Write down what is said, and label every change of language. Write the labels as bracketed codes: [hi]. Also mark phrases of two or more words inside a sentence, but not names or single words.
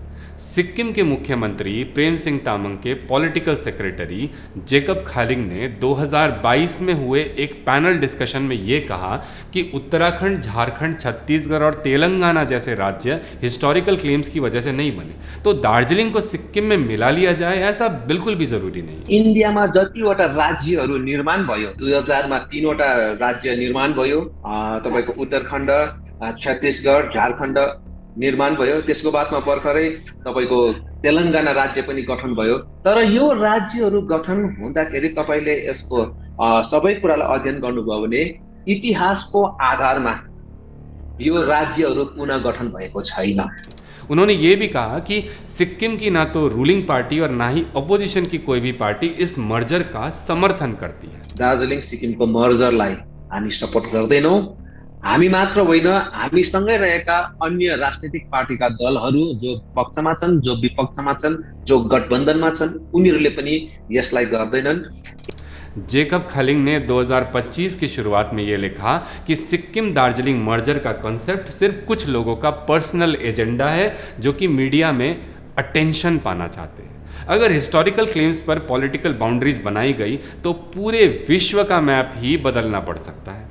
[hi] सिक्किम के मुख्यमंत्री प्रेम सिंह तामंग के [en] political secretary [hi] जेकब खालिंग ने 2022 में हुए एक [en] panel discussion [hi] में ये कहा कि उत्तराखंड, झारखंड, छत्तीसगढ़ और तेलंगाना जैसे राज्य [en] historical claims [hi] की वजह से नहीं बने, तो दार्जिलिंग को सिक्किम में मिला लिया जाए, ऐसा बिल्कुल भी जरूरी नहीं। [ne] इन्डियामा जतिवटा राज्यहरू निर्माण भयो, 2000 मा 3वटा राज्य निर्माण भयो, तपाईको उत्तराखण्ड, छत्तीसगढ, झारखण्ड निर्माण भयो। त्यसको बादमा भर्खरै तपाईको तेलंगाना राज्य पनि गठन भयो। तर यो राज्यहरू गठन हुँदाखेरि तपाईले यसको सबै कुरालाई अध्ययन गर्नुभयो भने इतिहासको आधारमा यो राज्यहरू पुनः गठन भएको छैन। [hi] उन्होंने ये भी कहा कि सिक्किम की ना तो [en] ruling party [hi] और ना ही अपोजिशन की कोई भी पार्टी इस मर्जर का समर्थन करती है। [ne] दार्जिलिङ सिक्किमको मर्जरलाई हामी सपोर्ट गर्दैनौँ। हामी मात्र होइन, हामीसँगै रहेका अन्य राजनीतिक पार्टीका दलहरू जो पक्षमा छन्, जो विपक्षमा छन्, जो गठबन्धनमा छन्, उनीहरूले पनि यसलाई गर्दैनन्। [hi] जेकब खालिंग ने 2025 की शुरुआत में ये लिखा कि सिक्किम दार्जिलिंग मर्जर का कॉन्सेप्ट सिर्फ कुछ लोगों का [en] personal agenda [hi] है जो कि मीडिया में अटेंशन पाना चाहते हैं। अगर [en] historical claims [hi] पर [en] political boundaries [hi] बनाई गई तो पूरे विश्व का मैप ही बदलना पड़ सकता है।